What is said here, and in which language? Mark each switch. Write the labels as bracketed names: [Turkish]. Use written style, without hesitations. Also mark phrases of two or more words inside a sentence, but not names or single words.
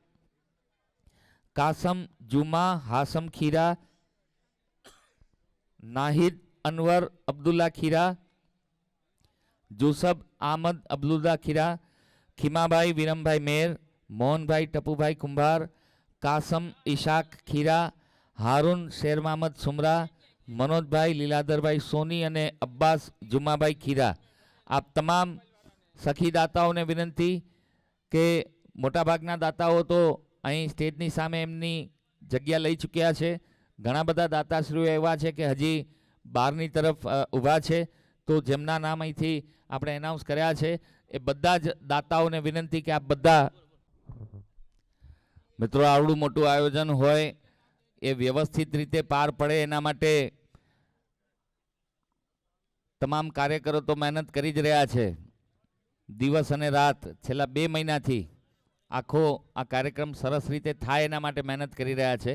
[Gujarati] कासम जुमा हासम खीरा, नाहिद अनवर अब्दुल्ला खीरा, जूसफ आमद अब्दुल्ला खीरा, खीमाभाई वीरमभाई मेर, मोहन भाई टपू भाई कुंभार, कासम इशाक खीरा, हारून शेर मोहम्मद सुमरा, मनोज भाई लीलाधर भाई सोनी अने अब्बास जुमाभाई खीरा। આપ તમામ સખી દાતાઓ ને વિનંતી કે મોટા ભાગના દાતાઓ તો અહીં સ્ટેજની સામે એમની જગ્યા લઈ ચૂક્યા છે, ઘણા બધા દાતાશ્રીઓ એવા છે કે હજી બહારની તરફ ઊભા છે, તો જેમના નામ અહીંથી આપણે એનાઉન્સ કર્યા છે એ બધા જ દાતાઓને વિનંતી કે આપ બધા મિત્રો આવડું મોટું આયોજન હોય એ વ્યવસ્થિત રીતે પાર પડે એના માટે તમામ કાર્યકરો તો મહેનત કરી જ રહ્યા છે, દિવસ અને રાત છેલ્લા 2 મહિનાથી આખો આ કાર્યક્રમ સરસ રીતે થાય એના માટે મહેનત કરી રહ્યા છે।